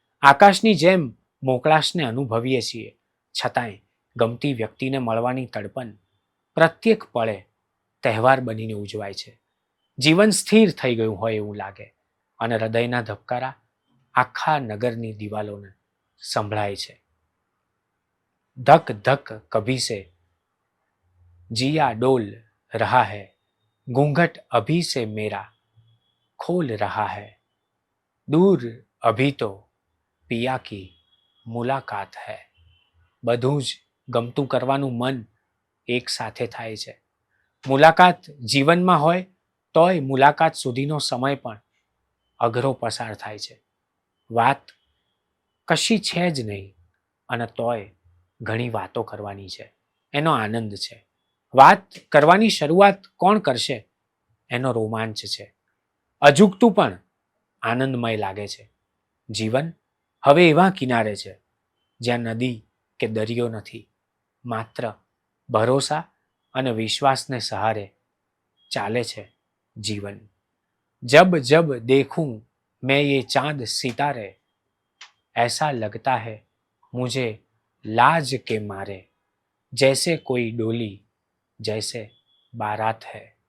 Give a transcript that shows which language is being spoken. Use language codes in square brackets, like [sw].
[gu] આકાશની જેમ મોકળાશને અનુભવીએ છીએ, છતાંય ગમતી વ્યક્તિને મળવાની તડપણ પ્રત્યેક પળે તહેવાર બનીને ઉજવાય છે. જીવન સ્થિર થઈ ગયું હોય એવું લાગે અને હૃદયના ધબકારા આખા નગરની દિવાલોને સંભળાય છે. [hi] ધક ધક કભી સે जिया डोल रहा है, घूंघट अभी से मेरा खोल रहा है, दूर अभी तो पिया की मुलाकात है. [gu] બધું જ ગમતું કરવાનું મન એક સાથે થાય છે. મુલાકાત જીવનમાં હોય તોય મુલાકાત સુધીનો સમય પણ અઘરો પસાર થાય છે. વાત કશી છે જ નહીં અને તોય ઘણી વાતો કરવાની છે. એનો આનંદ છે. વાત કરવાની શરૂઆત કોણ કરશે એનો રોમાંચ છે. અજુગતું પણ આનંદમય લાગે છે. જીવન હવે એવા કિનારે છે જ્યાં નદી કે દરિયો નથી, માત્ર ભરોસા અને વિશ્વાસને સહારે ચાલે છે જીવન. [hi] જબ જબ देखूं मैं ये चांद सितारे, ऐसा लगता है मुझे लाज के मारे, जैसे कोई डोली जैसे बारात है.